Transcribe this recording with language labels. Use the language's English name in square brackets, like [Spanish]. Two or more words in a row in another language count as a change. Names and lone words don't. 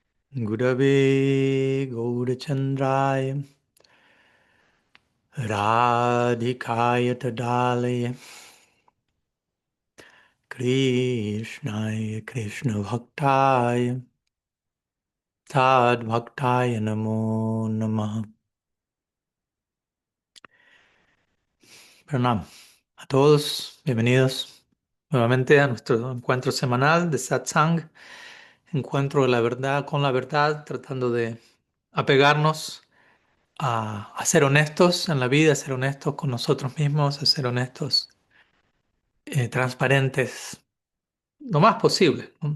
[Sanskrit] Gurave Gaurachandraya Radhikaya Tadalaya Krishnaya Krishna Bhaktaya Tad Bhaktaya Namo Namaha. [Spanish] Pranam a todos, bienvenidos nuevamente a nuestro encuentro semanal de Satsang, encuentro de la verdad con la verdad, tratando de apegarnos a ser honestos en la vida, a ser honestos con nosotros mismos, a ser honestos, transparentes, lo más posible, ¿no?